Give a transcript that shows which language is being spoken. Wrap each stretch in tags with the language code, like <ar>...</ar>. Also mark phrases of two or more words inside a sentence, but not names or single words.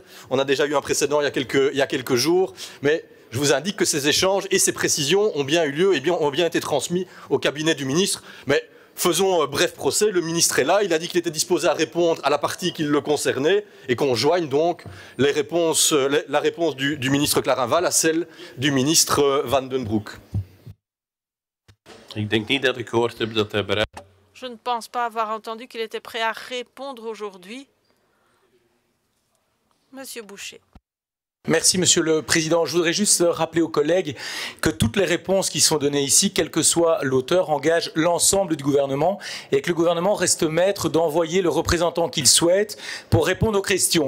<fr>On a déjà eu un précédent il y a quelques jours. Mais je vous indique que ces échanges et ces précisions ont bien eu lieu et ont bien été transmis au cabinet du ministre. Mais faisons bref procès, le ministre est là, il a dit qu'il était disposé à répondre à la partie qui le concernait et qu'on joigne donc la réponse du ministre Clarinval à celle du ministre Van den Broek.</fr> <nl>Ik denk niet dat ik gehoord heb dat hij bereid...</nl> <fr>Je ne pense pas avoir entendu qu'il était prêt à répondre aujourd'hui. Monsieur Boucher. Merci, Monsieur le Président. Je voudrais juste rappeler aux collègues que toutes les réponses qui sont données ici, quel que soit l'auteur, engagent l'ensemble du gouvernement et que le gouvernement reste maître d'envoyer le représentant qu'il souhaite pour répondre aux questions.</fr>